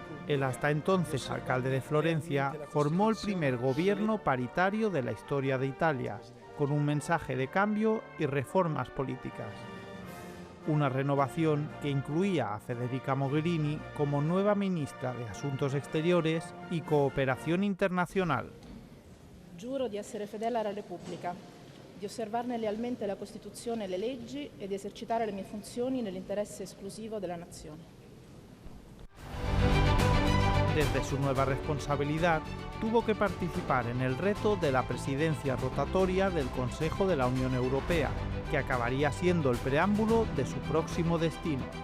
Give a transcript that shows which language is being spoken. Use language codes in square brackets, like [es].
[es] El hasta entonces alcalde de Florencia formó el primer gobierno paritario de la historia de Italia, con un mensaje de cambio y reformas políticas. Una renovación que incluía a Federica Mogherini como nueva ministra de Asuntos Exteriores y Cooperación Internacional. [it] Giuro di essere fedele alla Repubblica, di osservarne lealmente la Costituzione e le leggi e di esercitare le mie funzioni nell'interesse esclusivo della Nazione. [es] Desde su nueva responsabilidad, tuvo que participar en el reto de la presidencia rotatoria del Consejo de la Unión Europea, que acabaría siendo el preámbulo de su próximo destino.